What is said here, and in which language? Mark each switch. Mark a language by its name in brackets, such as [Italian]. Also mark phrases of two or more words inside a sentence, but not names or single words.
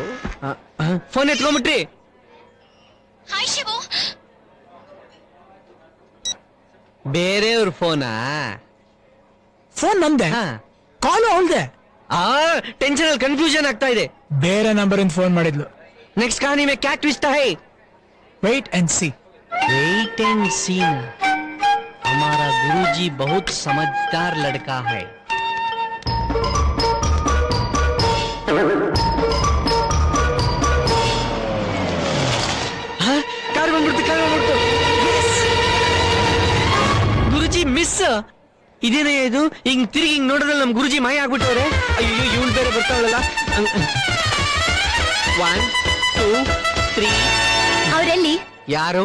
[Kannada] ಫೋನ್ ಎತ್ಕೊಂಡ್ಬಿಟ್ರಿ? ಹಾಯ್ ಶಿವು. ಬೇರೆಯವ್ರ ಫೋನಾ? ಫೋನ್ ನಮ್ದೆ, ಕಾಲು ಅವಳ್ದೆ. ಟೆನ್ಷನ್ ಅಲ್ಲಿ ಕನ್ಫ್ಯೂಷನ್ ಆಗ್ತಾ ಇದೆ. ಬೇರೆ ನಂಬರ್ ಇಂದ ಫೋನ್ ಮಾಡಿದ್ಲು. [Hindi] नेक्स्ट कहानी में क्या ट्विस्ट है? [English] wait and see. wait and see. [Hindi] हमारा गुरुजी बहुत समझदार लड़का है. [Kannada] कार ಬಂದ್ಬಿಡ್ತು. ಗುರುಜಿ ಮಿಸ್. ಇದೇನೇ ಇದು? ಹಿಂಗ್ ತಿರುಗಿ ಹಿಂಗ್ ನೋಡಿದ್ರೆ ನಮ್ ಗುರುಜಿ ಮಾಯ ಆಗ್ಬಿಟ್ಟವ್ರೆ. ಅಯ್ಯೋ, ಇವಳು ಬೇರೆ ಬರ್ತಾವಳಲ್ಲ. 1 2 3. ಅವರೆಲ್ಲಿ? ಯಾರು?